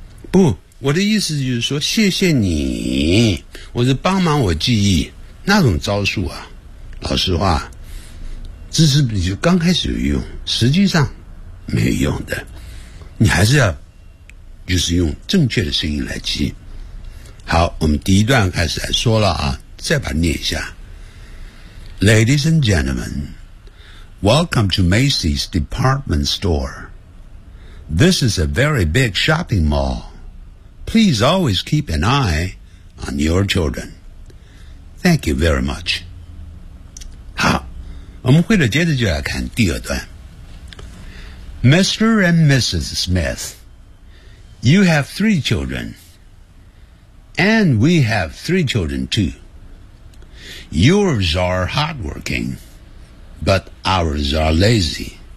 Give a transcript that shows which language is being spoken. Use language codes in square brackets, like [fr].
[zh] 不，我的意思就是说谢谢你，我是帮忙我记忆那种招数啊。老实话，这是你就刚开始有用，实际上没有用的。你还是要就是用正确的声音来记。好，我们第一段开始来说了啊，再把它念一下。 [en] Ladies and gentlemen, welcome to Macy's department store. This is a very big shopping mall. Please always keep an eye on your children. Thank you very much. [zh] 好，我们会了接着就来看第二段。 [en] Mr. and Mrs. Smith, you have three children. And we have three children too. Yours are hardworking, but ours are lazy.